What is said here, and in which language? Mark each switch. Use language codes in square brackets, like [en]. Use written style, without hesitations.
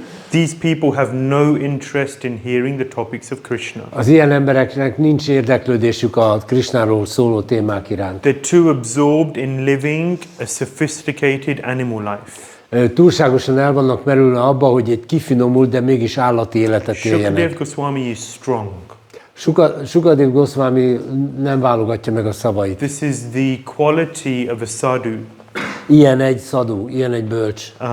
[en] These people have no interest in hearing the topics of Krishna. [hu] Az ilyen embereknek nincs érdeklődésük a Krishnáról szóló témák iránt. [en] They're too absorbed in living a sophisticated animal life. [hu] Túlságosan el vannak merülve abba, hogy egy kifinomult, de mégis állati életet [en] Shukadev [hu] éljenek. [en] Goswami is strong. [hu] Shukadev Goswami nem válogatja meg a szavait. [en] This is the quality of a sadhu. [hu] Ilyen egy szadú, ilyen egy bölcs.